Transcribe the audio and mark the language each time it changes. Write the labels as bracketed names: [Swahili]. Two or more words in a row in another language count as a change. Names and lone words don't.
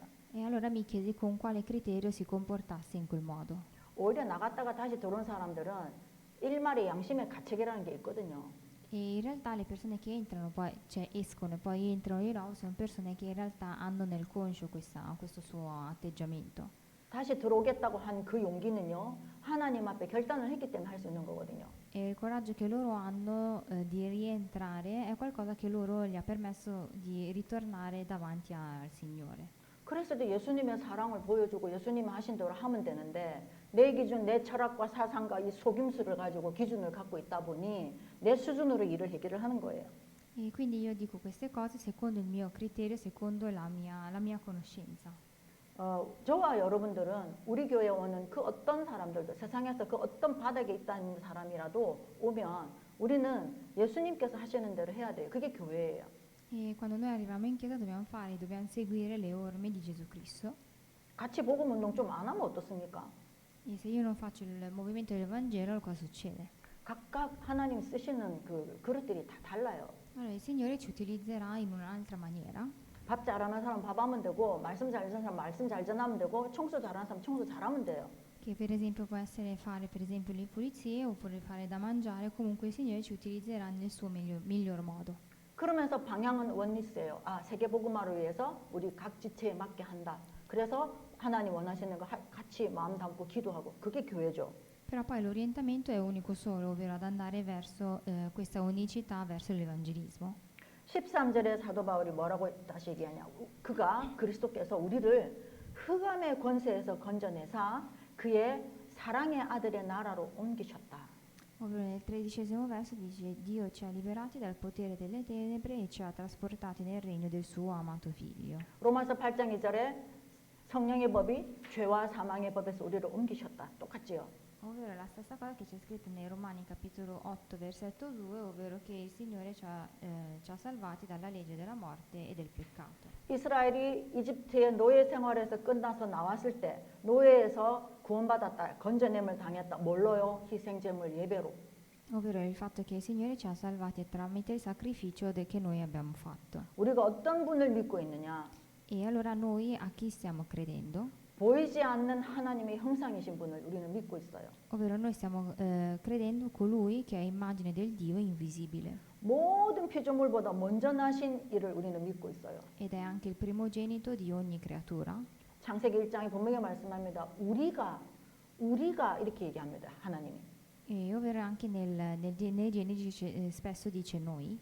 [Italian] E allora mi chiesi con quale criterio si comportasse in quel modo. [Korean] 오히려 나갔다가 다시 들어온 사람들은 일말의 양심의 가책이라는 게 있거든요. [Italian] E in realtà le persone che entrano, poi, cioè escono e poi entrano di nuovo, sono persone che in realtà hanno nel conscio questo suo atteggiamento. [Korean] 다시 들어오겠다고 한 그 용기는요, 하나님 앞에 결단을 했기 때문에 할 수 있는 거거든요. [Italian] E il coraggio che loro hanno di rientrare è qualcosa che loro gli ha permesso di ritornare davanti al Signore. [Korean] 그랬을 때 예수님의 사랑을 보여주고 예수님이 하신 대로 하면 되는데 내 기준, 내 철학과 사상과 이 속임수를 가지고 기준을 갖고 있다 보니 내 수준으로 일을 해결을 하는 거예요. [Italian] E quindi io dico queste cose secondo il mio criterio, secondo la mia conoscenza. [Korean] 저와 여러분들은 우리 교회에 오는 그 어떤 사람들도 세상에서 그 어떤 바닥에 있다는 사람이라도 오면 우리는 예수님께서 하시는 대로 해야 돼요. 그게 교회예요. [Italian] E quando noi arriviamo in chiesa dobbiamo seguire le orme di Gesù Cristo. [Korean] 같이 복음 운동 좀 안 하면 어떻습니까? [Italian] E se io non faccio il movimento del Vangelo, cosa succede? [Korean] 각각 하나님 쓰시는 그 그릇들이 다 달라요. [Italian] Allora il Signore ci utilizzerà in un'altra maniera. [Korean] 밥 잘하는 사람 밥하면 되고 말씀 잘 전하는 사람 말씀 잘 전하면 되고 청소 잘하는 사람 청소 잘하면 돼요. [Italian] Che per esempio può essere fare per esempio le pulizie oppure fare da mangiare, comunque il Signore ci utilizzerà nel suo miglior modo. [Korean] 그러면서 방향은 원리스예요. 아, 세계복음화를 위해서 우리 각 지체에 맞게 한다. 그래서 하나님 원하시는 거 같이 마음 담고 기도하고 그게 교회죠. [Italian] Però poi l'orientamento è unico solo, ovvero ad andare verso questa unicità verso l'evangelismo. [Korean] 13절에 사도 바울이 뭐라고 다시 얘기하냐. 그가 그리스도께서 우리를 흑암의 권세에서 건져내사 그의 사랑의 아들의 나라로 옮기셨다. [Italian] Ovvero nel 13° verso dice: Dio ci ha liberati dal potere delle tenebre e ci ha trasportati nel regno del suo amato figlio. [Korean] 로마서 8장 2절에 성령의 법이 죄와 사망의 법에서 우리를 옮기셨다. 똑같지요. [Italian] Ovvero la stessa cosa che c'è scritto nei Romani capitolo 8 versetto 2, ovvero che il Signore ci ha salvati dalla legge della morte e del peccato. [Korean] 이스라엘이 이집트의 노예 생활에서 끝나서 나왔을 때 노예에서 구원받았다. 건져냄을 당했다. 뭘로요? 희생제물 예배로. [Italian] Ovvero il fatto che il Signore ci ha salvati tramite il sacrificio che noi abbiamo fatto. [Korean] 우리가 어떤 분을 믿고 있느냐? [Italian] E allora noi a chi stiamo credendo? [Korean] 보이지 않는 하나님의 형상이신 분을 우리는 믿고 있어요. [Italian] Ovvero noi stiamo credendo colui che è immagine del Dio invisibile. [Korean] 모든 피조물보다 먼저 나신 이를 우리는 믿고 있어요. [Italian] Ed è anche il primogenito di ogni creatura. [Korean] 창세기 1장에 분명히 말씀합니다. 우리가 이렇게 얘기합니다. 하나님이. [Italian] E ovvero anche nei Genesi spesso dice noi,